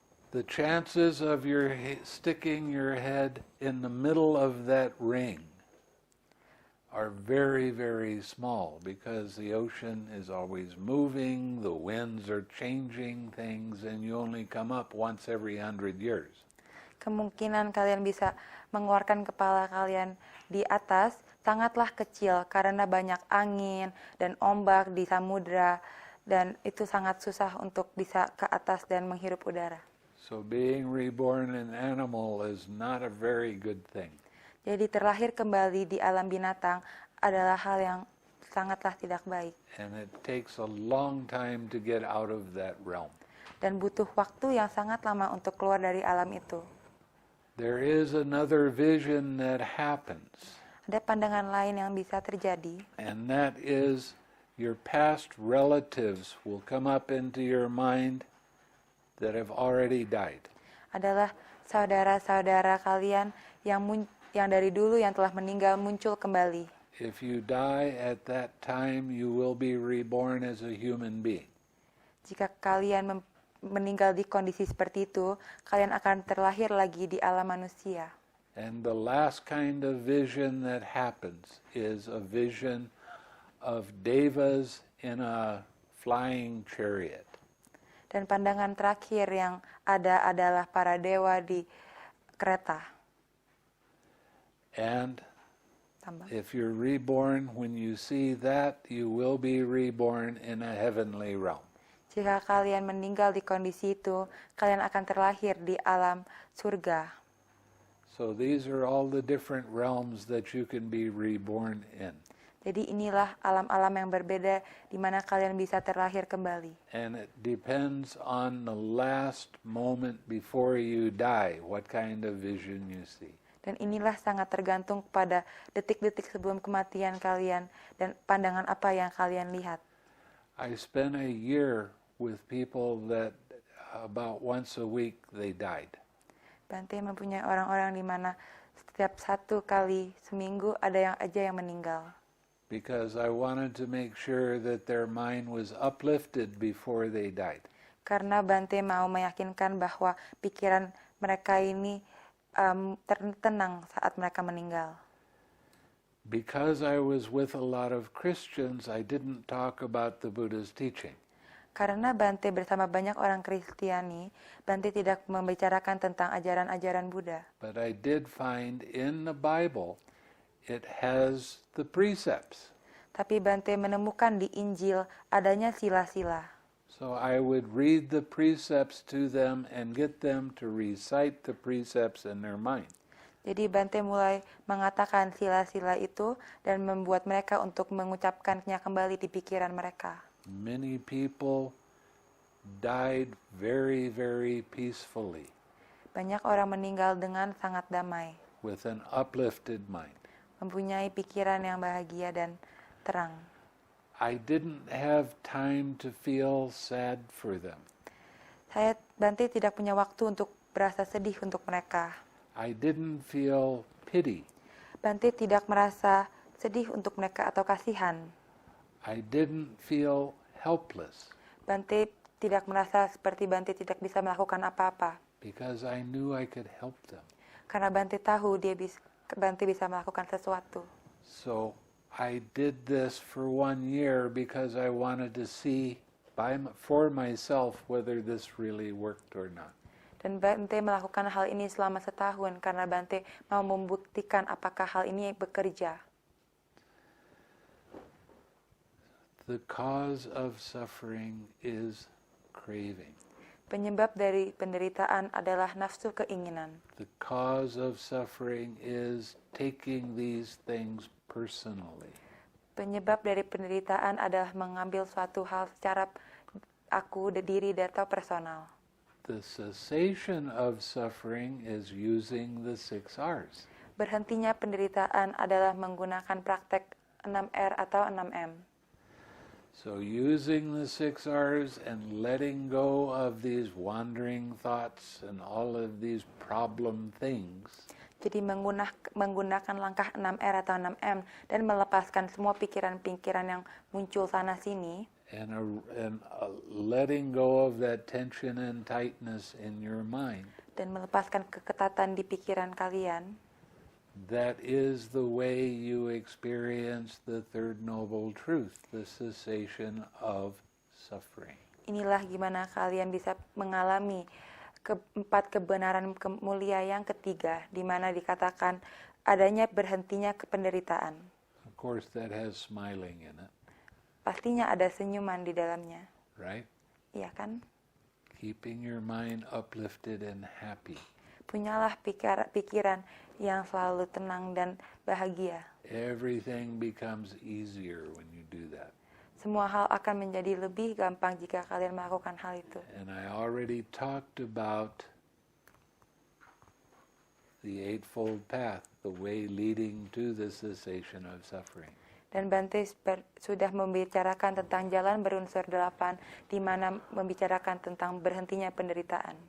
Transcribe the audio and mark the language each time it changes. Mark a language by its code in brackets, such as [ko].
[en] The chances of your sticking your head in the middle of that ring are very, very small because the ocean is always moving, the winds are changing things, and you only come up once every 100 years. [id] Kemungkinan kalian bisa mengeluarkan kepala kalian di atas sangatlah kecil karena banyak angin dan ombak di samudra dan itu sangat susah untuk bisa ke atas dan menghirup udara. [en] So being reborn an animal is not a very good thing. [id] Jadi terlahir kembali di alam binatang adalah hal yang sangatlah tidak baik. [en] And it takes a long time to get out of that realm. [id] Dan butuh waktu yang sangat lama untuk keluar dari alam itu. [en] There is another vision that happens, [id] Ada pandangan lain yang bisa terjadi, [en] and that is your past relatives will come up into your mind that have already died. [id] adalah saudara-saudara kalian yang dari dulu yang telah meninggal muncul kembali. [en] If you die at that time, you will be reborn as a human being. [id] Jika kalian meninggal di kondisi seperti itu, kalian akan terlahir lagi di alam manusia. [en] And the last kind of vision that happens is a vision of devas in a flying chariot. [id] Dan pandangan terakhir yang ada adalah para dewa di kereta. [en] And [id] Tambah. [en] if you're reborn, when you see that, you will be reborn in a heavenly realm. [id] Jika kalian meninggal di kondisi itu, kalian akan terlahir di alam surga. [en] So these are all the different realms that you can be reborn in. [id] Jadi inilah alam-alam yang berbeda di mana kalian bisa terlahir kembali. [en] And it depends on the last moment before you die, what kind of vision you see. [id] Dan inilah sangat tergantung pada detik-detik sebelum kematian kalian dan pandangan apa yang kalian lihat. [en] I spent a year with people that about once a week they died. [id] Bante mempunyai orang-orang di mana setiap satu kali seminggu ada yang meninggal. [en] Because I wanted to make sure that their mind was uplifted before they died. [id] Karena Bante mau meyakinkan bahwa pikiran mereka ini tenang saat mereka meninggal. [en] Because I was with a lot of Christians, I didn't talk about the Buddha's teaching. [id] Karena Bante bersama banyak orang Kristiani, Bante tidak membicarakan tentang ajaran-ajaran Buddha. [en] But I did find in the Bible, it has the precepts. [id] Tapi Bante menemukan di Injil adanya sila-sila. [en] So I would read the precepts to them and get them to recite the precepts in their mind. [id] Jadi Bante mulai mengatakan sila-sila itu dan membuat mereka untuk mengucapkannya kembali di pikiran mereka. [en] Many people died very, very peacefully [id] Banyak orang meninggal dengan sangat damai, [en] with an uplifted mind. [id] mempunyai pikiran yang bahagia dan terang. [en] I didn't have time to feel sad for them. [id] Bante tidak punya waktu untuk berasa sedih untuk mereka. [en] I didn't feel pity. [id] Bante tidak merasa sedih untuk mereka atau kasihan. [en] I didn't feel helpless. [id] Bante tidak merasa seperti Bante tidak bisa melakukan apa-apa. [en] because I knew I could help them. [id] Karena Bante tahu Bante bisa melakukan sesuatu. [en] So I did this for 1 year because I wanted to see for myself whether this really worked or not. [id] Dan Bante melakukan hal ini selama setahun karena Bante mau membuktikan apakah hal ini bekerja. [en] The cause of suffering is craving. [id] Penyebab dari penderitaan adalah nafsu keinginan. [en] The cause of suffering is taking these things personally. [id] Penyebab dari penderitaan adalah mengambil suatu hal secara diri atau personal. [en] The cessation of suffering is using the 6 R's. [id] Berhentinya penderitaan adalah menggunakan praktek 6R atau 6M. [en] So using the 6 R's and letting go of these wandering thoughts and all of these problem things. [id] Jadi menggunakan langkah 6R atau 6M dan melepaskan semua pikiran-pikiran yang muncul sana-sini. [en] And letting go of that tension and tightness in your mind. [id] Dan melepaskan keketatan di pikiran kalian. [en] That is the way you experience the third noble truth, the cessation of suffering. [id] Inilah gimana kalian bisa mengalami keempat kebenaran mulia yang ketiga, di mana dikatakan adanya berhentinya penderitaan. [en] Of course, that has smiling in it. [id] Pastinya ada senyuman di dalamnya. [en] Right? [id] Iya kan? [en] Keeping your mind uplifted and happy. [id] Punyalah pikiran yang selalu tenang dan bahagia. [en] Everything becomes easier when you do that. [id] Semua hal akan menjadi lebih gampang jika kalian melakukan hal itu. [en] And I already talked about the Eightfold Path, the way leading to the cessation of suffering. [id] Dan Bante sudah membicarakan tentang jalan berunsur 8, di mana membicarakan tentang berhentinya penderitaan.